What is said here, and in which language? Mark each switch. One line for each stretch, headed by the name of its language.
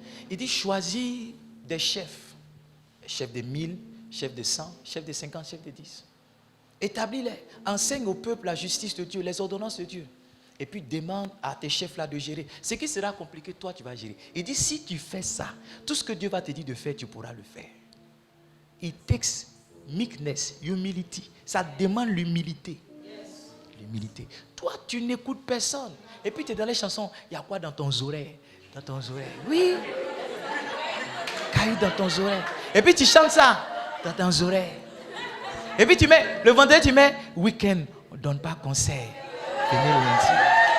French: Il dit, choisis des chefs. Chefs de 1000, chefs de 100, chefs de 50, chefs de 10. Établis-les. Enseigne au peuple la justice de Dieu, les ordonnances de Dieu. Et puis demande à tes chefs-là de gérer. Ce qui sera compliqué, toi, tu vas gérer. Il dit, si tu fais ça, tout ce que Dieu va te dire de faire, tu pourras le faire.
English: It takes meekness, humility.
French: Ça demande l'humilité. L'humilité. Toi, tu n'écoutes personne. Et puis tu es dans les chansons. Il y a quoi dans ton oreille? Dans ton oreille. Oui. Caillou dans ton oreille. Et puis tu chantes ça dans ton oreille. Et puis tu mets, le vendredi, tu mets week-end. On ne donne pas conseil. Venez lundi.